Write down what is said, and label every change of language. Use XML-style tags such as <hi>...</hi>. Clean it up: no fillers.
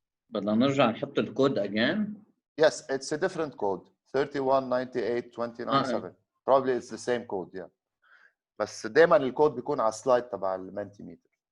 <ar>بدنا نرجع نحط الكود</ar> <en>again. Yes, it's a different code. 3198.29.7. Probably it's the same code, yeah.</en> <ar>بس دايما الكود بيكون على السلايد تبع المنتيميتر.</ar>